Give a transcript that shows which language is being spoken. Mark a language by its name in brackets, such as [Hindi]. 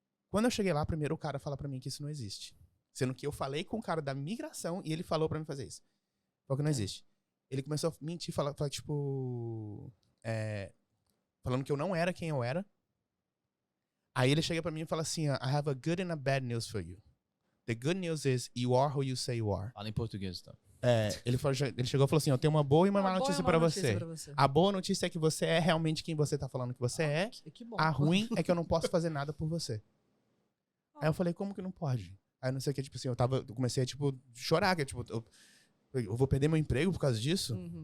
[Portuguese] Quando eu cheguei lá, primeiro o cara fala para mim que isso não existe. Sendo que eu falei com o cara da migração e ele falou para mim fazer isso. Falou que não existe. Ele começou a mentir, falar tipo... falando que eu não era quem eu era. Aí ele chega pra mim e fala assim, [English] I have a good and a bad news for you. The good news is you are who you say you are. [Portuguese] Fala em português, então. Ele chegou e falou assim, eu tenho uma boa e uma má notícia pra você. A boa notícia é que você é realmente quem você tá falando que você é. Que bom. A ruim é que eu não posso fazer nada por você. Aí eu falei, como que não pode? Aí não sei o que, tipo assim, eu comecei a, tipo, chorar, que tipo, eu vou perder meu emprego por causa disso?